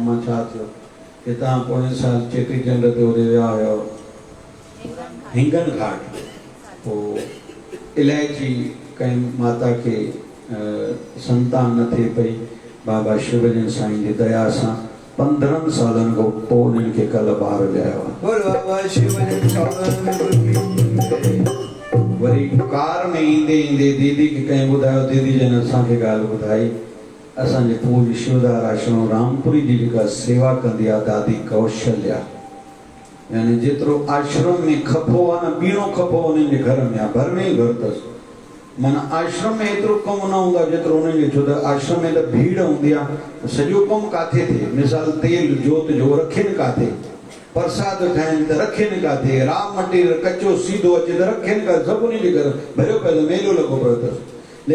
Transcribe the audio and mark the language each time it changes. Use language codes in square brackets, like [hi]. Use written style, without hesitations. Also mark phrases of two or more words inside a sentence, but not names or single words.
[sd] मां छा थियो कि तव्हां पोइ साल चेटी चंड ते होॾे विया हुयो हिंगन घाट, पोइ इलायची कंहिं माता खे संतान न थिए पई, बाबा शिवजन साईं जी दया सां 15 सालनि खां पोइ उन्हनि खे कल्ह ॿार ॼायो आहे। वरी कार में ईंदे ईंदे दीदी खे कंहिं ॿुधायो, दीदी जन असांखे ॻाल्हि ॿुधाई, असांजे पूज शिवदार आश्रम रामपुरी जी जेका सेवा कंदी आहे दादी कौशल्या, यानी जेतिरो आश्रम में खपो आहे न, ॿीणो खपो उन्हनि जे घर में आहे, भर में ई घर अथसि। माना आश्रम में एतिरो कमु न हूंदो आहे जेतिरो उन्हनि खे, छो त आश्रम में त भीड़ हूंदी आहे, सॼो कमु किथे थिए। मिसाल तेल जोत जो रखनि किथे, प्रसाद ठाहिनि त रखनि किथे, [en] raw material [sd] कचो सीधो अचे त रखनि किथे, सभु उन्हनि जे घर भरियो पियो, मेलो लॻो पियो अथसि।